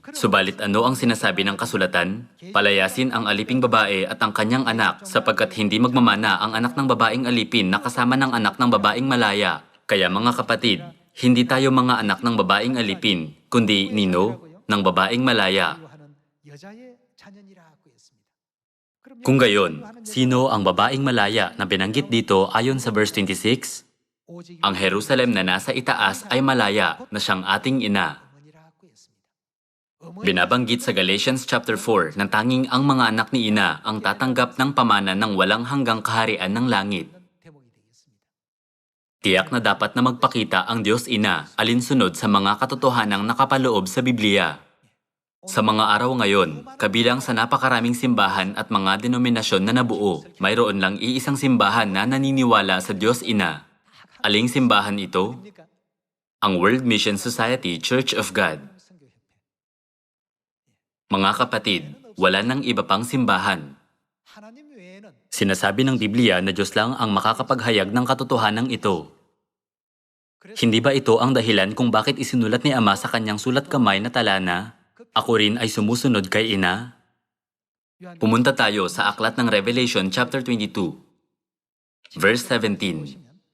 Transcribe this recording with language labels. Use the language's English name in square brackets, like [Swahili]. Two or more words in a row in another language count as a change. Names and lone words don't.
[Filipino] Subalit ano ang sinasabi ng kasulatan? Palayasin ang aliping babae at ang kanyang anak, sapagkat hindi magmamana ang anak ng babaeng alipin na kasama ng anak ng babaeng malaya. Kaya mga kapatid, hindi tayo mga anak ng babaeng alipin, kundi nino ng babaeng malaya. [Korean] 하는 여자의 자녀니라고 했습니다. 그럼 [Filipino] Kung gayon, sino ang babaeng malaya na binanggit dito ayon sa verse 26? [Korean] 오직 [Filipino] Ang Jerusalem na nasa itaas ay malaya na siyang ating ina. [Korean] 어머니라고 했습니다. [Filipino] Binabanggit sa Galatians chapter 4 na tanging ang mga anak ni ina ang tatanggap ng pamana ng walang hanggang kaharian ng langit. [Korean] 대목이 되겠습니다. [Filipino] Tiyak na dapat na magpakita ang Diyos Ina alinsunod sa mga katotohanang nakapaloob sa Biblia. Sa mga araw ngayon, kabilang sa napakaraming simbahan at mga denominasyon na nabuo, mayroon lang iisang simbahan na naniniwala sa Diyos Ina. Aling simbahan ito? [Korean] 그러니까 [Filipino] Ang World Mission Society Church of God. [Korean] 성교협회. [Filipino] Mga kapatid, wala nang iba pang simbahan. [Korean] 하나님 외에는 [Filipino] Sinasabi ng Biblia na Diyos lang ang makakapaghayag ng katotohanan ito. Hindi ba ito ang dahilan kung bakit isinulat ni Ama sa kanyang sulat kamay na tala na, "Ako rin ay sumusunod kay Ina"? Pumunta tayo sa aklat ng Revelation chapter 22, verse 17.